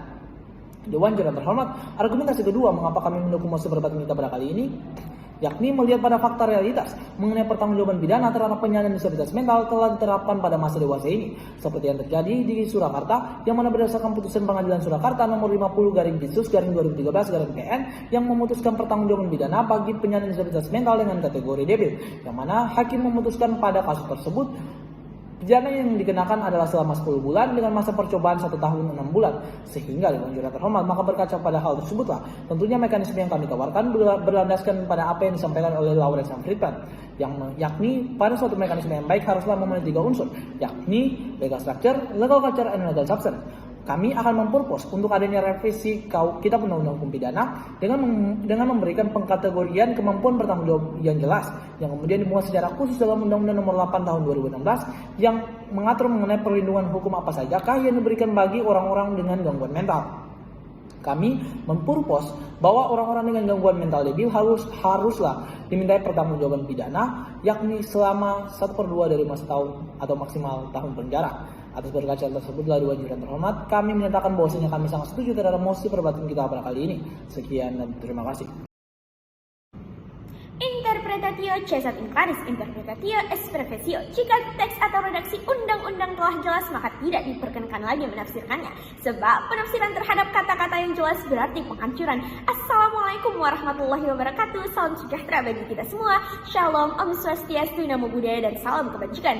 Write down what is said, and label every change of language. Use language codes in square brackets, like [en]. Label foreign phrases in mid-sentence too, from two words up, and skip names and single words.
[id] Dewan Juri yang terhormat, argumentasi kedua mengapa kami mendukung mosi perbataan kita pada kali ini, yakni melihat pada fakta realitas mengenai pertanggungjawaban pidana terhadap penyandang disabilitas mental telah diterapkan pada masa dewasa ini, seperti yang terjadi di Surakarta, yang mana berdasarkan putusan Pengadilan Surakarta nomor 50/Dinsus/2013/PN yang memutuskan pertanggungjawaban pidana bagi penyandang disabilitas mental dengan kategori debil, yang mana hakim memutuskan pada kasus tersebut pidana yang dikenakan adalah selama 10 bulan dengan masa percobaan 1 tahun 6 bulan. Sehingga Dewan Juri yang terhormat, maka berkaca pada hal tersebutlah tentunya mekanisme yang kami tawarkan berlandaskan pada apa yang disampaikan oleh Lawrence dan Friedman, yakni pada suatu mekanisme yang baik haruslah memenuhi 3 unsur, yakni [en] legal structure, legal culture, and legal substance. [id] Kami akan mempurpose untuk adanya revisi Kitab Undang-Undang Hukum Pidana dengan memberikan pengkategorian kemampuan bertanggung jawab yang jelas, yang kemudian dimuat secara khusus dalam Undang-Undang Nomor 8 Tahun 2016 yang mengatur mengenai perlindungan hukum apa sajakah yang diberikan bagi orang-orang dengan gangguan mental. Kami mempurpose bahwa orang-orang dengan gangguan mental debil haruslah dimintai pertanggungjawaban pidana, yakni selama 1/2 dari masa tahun atau maksimal tahun penjara. Atas berkaca tersebutlah Dewan Juri yang terhormat, kami menyatakan bahwasanya kami sangat setuju terhadap mosi perbataan kita pada kali ini. Sekian dan terima kasih. [la] Interpretatio cesat in claris, interpretatio est professio. [id] Jika teks atau redaksi undang-undang telah jelas, maka tidak diperkenankan lagi menafsirkannya. Sebab penafsiran terhadap kata-kata yang jelas berarti penghancuran. [ar] السلام عليكم ورحمة الله وبركاته. [id] Salam sejahtera bagi kita semua. Shalom, Om Swastiastu, Namo Buddhaya, dan salam kebajikan.